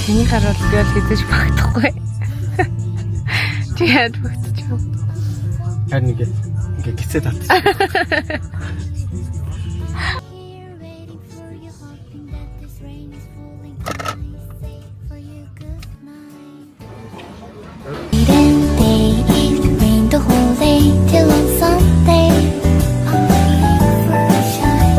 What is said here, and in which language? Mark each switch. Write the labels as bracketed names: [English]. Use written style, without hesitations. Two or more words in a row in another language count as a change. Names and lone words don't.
[Mongolian] байхаар бол би бол хэзээ ч багтахгүй. Чи яад багтчих вэ? Харин ингээ гисээ татчих. [English] The whole day till on Sunday I'm waiting for a shine.